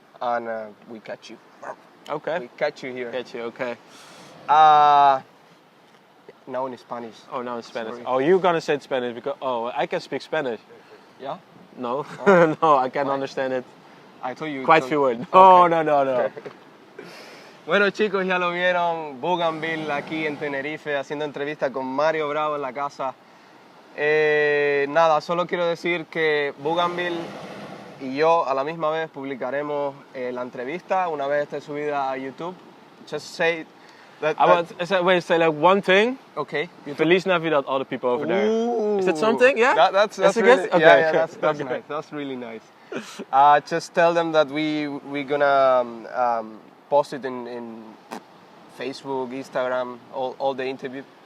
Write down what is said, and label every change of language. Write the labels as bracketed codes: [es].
[en] and we catch you. Okay. We catch you here. Get you, okay. Now in Spanish. Oh, now in Spanish. Sorry. Oh, you're gonna say it Spanish because I can speak Spanish. Yeah. No, no, I can understand it. I told you. Quite few words. No, no, no, no. [es] Bueno, chicos, ya lo vieron, Bougenvilla aquí en Tenerife haciendo entrevista con Mario Bravo en la casa. Nada, solo quiero decir que Bougenvilla y yo a la misma vez publicaremos la entrevista una vez esté subida a YouTube. [en] Just say that. Say like one thing. Okay. [es] Feliz Navidad, [en] all the people over there. Ooh. Is that something? Yeah. That's a really, guess? Okay. yeah, that's Okay. nice. That's really nice. Just tell them that we're gonna post it in Facebook, Instagram, all the interview.